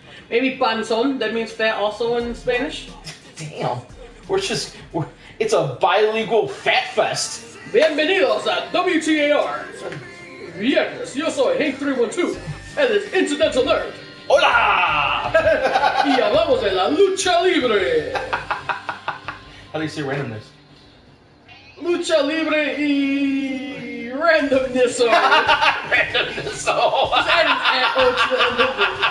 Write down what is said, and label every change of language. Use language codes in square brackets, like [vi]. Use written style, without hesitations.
[en] Maybe panzon, that means fat also in Spanish. Damn. It's a bilingual fat fest. [es] Bienvenidos a WTAR. Viernes, yo soy Hank 312. [en] And it's Incidental Nerd. [es] Hola! Y hablamos de la lucha libre. [en] How do you say randomness? [es] Lucha libre y randomness. [en] Randomness. Oh. Add an at-o to the end of it.